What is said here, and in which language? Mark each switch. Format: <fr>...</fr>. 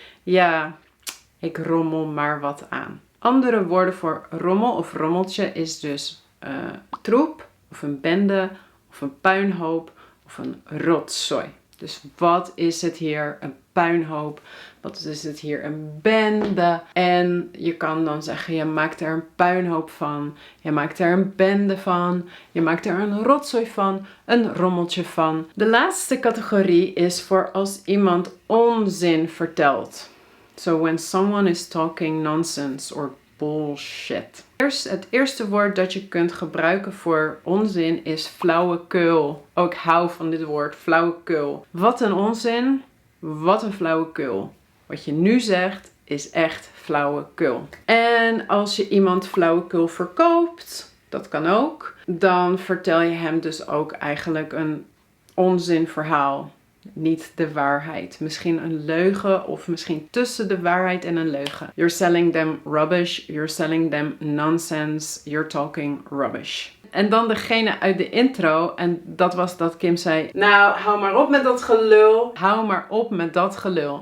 <nl>Ja, ik rommel maar wat aan. Andere woorden voor rommel of rommeltje is dus troep of een bende of een puinhoop of een rotzooi. Dus wat is het hier? Een puinhoop. Wat is het hier? Een bende. En je kan dan zeggen, je maakt er een puinhoop van. Je maakt er een bende van. Je maakt er een rotzooi van. Een rommeltje van. De laatste categorie is voor als iemand onzin vertelt.</nl> <en>So when someone is talking nonsense or bullshit.</en> <nl>Het eerste woord dat je kunt gebruiken voor onzin is flauwekul. Ook hou van dit woord, flauwekul. Wat een onzin, wat een flauwekul. Wat je nu zegt is echt flauwekul. En als je iemand flauwekul verkoopt, dat kan ook, dan vertel je hem dus ook eigenlijk een onzinverhaal. Niet de waarheid. Misschien een leugen of misschien tussen de waarheid en een leugen.</nl> <en>You're selling them rubbish. You're selling them nonsense. You're talking rubbish.</en> <nl>En dan degene uit de intro. En dat was dat Kim zei. Nou, hou maar op met dat gelul. Hou maar op met dat gelul.</nl>